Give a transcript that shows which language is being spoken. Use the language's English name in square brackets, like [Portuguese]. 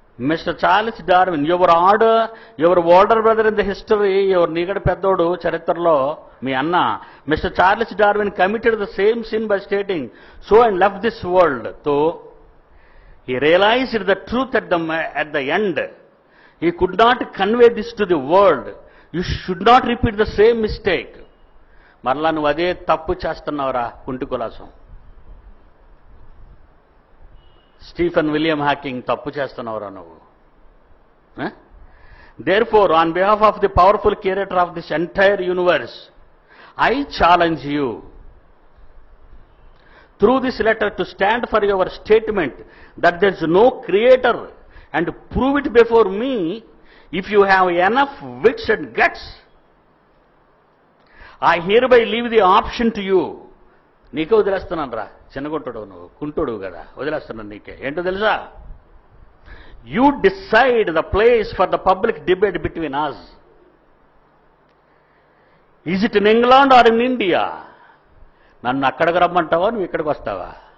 [English] mister Charles Darwin, your older brother in the history, [Telugu] your నీగడ పెద్దోడు చరిత్రలో మీ అన్న [English] Mister Charles Darwin committed the same sin by stating so and left this world. Though he realized the truth at the end. He could not convey this to the world. You should not repeat the same mistake. [Telugu] మరలా నువ్వు అదే తప్పు చేస్తున్నావురా కుంటి కులాసం. Stephen William Hawking తప్పు చేస్తున్నావురా నువ్వు. [English] Therefore, on behalf of the powerful creator of this entire universe, I challenge you through this letter to stand for your statement that there is no creator and prove it before me if you have enough wits and guts. I hereby leave the option to you. [Telugu] నీకే వదిలేస్తున్నాను రా, చిన్నగుంటాడు నువ్వు, కుంటుడు కదా, వదిలేస్తున్నాను నీకే. ఏంటో తెలుసా? [English] You decide the place for the public debate between us. Is it in England or in India? [Telugu] నన్ను అక్కడికి రమ్మంటావా, నువ్వు ఇక్కడికి వస్తావా?